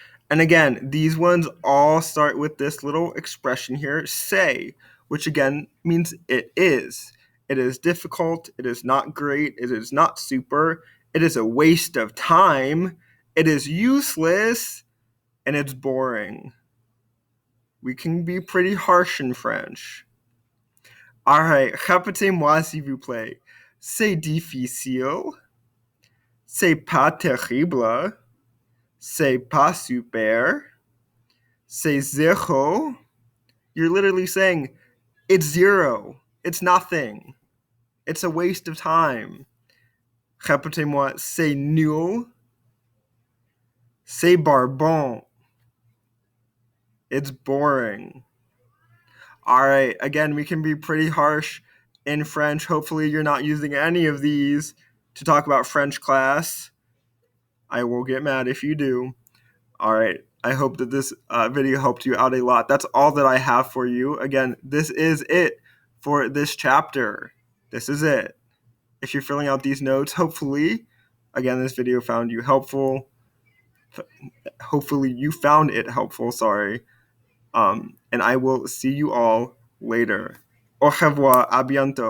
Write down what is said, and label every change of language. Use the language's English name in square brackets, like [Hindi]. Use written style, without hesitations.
[English] And again, these ones all start with this little expression here, say, which again means it is. It is difficult, it is not great, it is not super, it is a waste of time, it is useless, and it's boring. We can be pretty harsh in French. All right, [French] répétez-moi s'il vous plaît. C'est difficile. C'est pas terrible. C'est pas super. C'est zéro. [English] You're literally saying it's zero. It's nothing. It's a waste of time. [French] Répétez-moi, c'est nul. C'est barbant. [English] It's boring. All right, again, we can be pretty harsh in French. Hopefully you're not using any of these to talk about French class. I will get mad if you do. All right, I hope that this video helped you out a lot. That's all that I have for you. Again, this is it for this chapter. This is it. If you're filling out these notes, hopefully, again, this video found you helpful. Hopefully you found it helpful, sorry. And I will see you all later. [French] Au revoir, à bientôt.